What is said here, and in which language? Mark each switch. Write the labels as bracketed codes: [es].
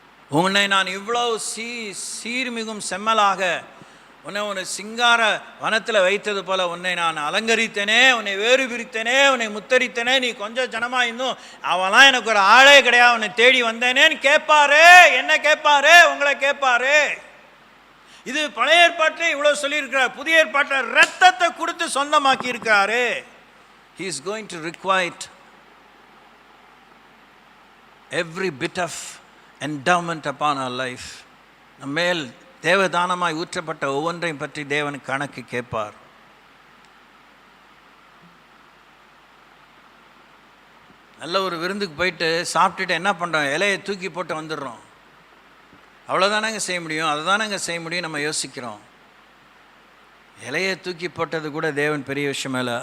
[ta] உன்னை நான் இவ்வளோ சீர்மிகும் செம்மலாக உன்னை ஒரு சிங்கார வனத்தில் வைத்தது போல உன்னை நான் அலங்கரித்தேனே, உன்னை வேறு பிரித்தேனே, உன்னை முத்தரித்தேனே. நீ கொஞ்சம் ஜனமாக இருந்தும் அவெல்லாம் எனக்கு ஒரு ஆளே கிடையாது, உன்னை தேடி வந்தேனேன்னு கேட்பாரு. என்ன கேட்பாரு? உங்களை கேட்பாரு. இது பழைய ஏற்பாட்டில் இவ்வளோ சொல்லியிருக்கிறார். புதிய ஏற்பாட்டில் ரத்தத்தை கொடுத்து சொந்தமாக்கி இருக்கிறாரு. [en] He is going to requite every bit of endowment upon our life. [ta] நம்மேல் தேவதானமாய் ஊற்றப்பட்ட ஒவ்வொன்றையும் பற்றி தேவன் கணக்கு கேட்பார். நல்ல ஒரு விருந்துக்கு போயிட்டு சாப்பிட்டுட்டு என்ன பண்ணுறோம்? இலையை தூக்கி போட்டு வந்துடுறோம். அவ்வளோதானங்க செய்ய முடியும், அதை தானங்க செய்ய முடியும். நம்ம யோசிக்கிறோம். இலையை தூக்கி போட்டது கூட தேவன் பெரிய விஷயம் இல்லை.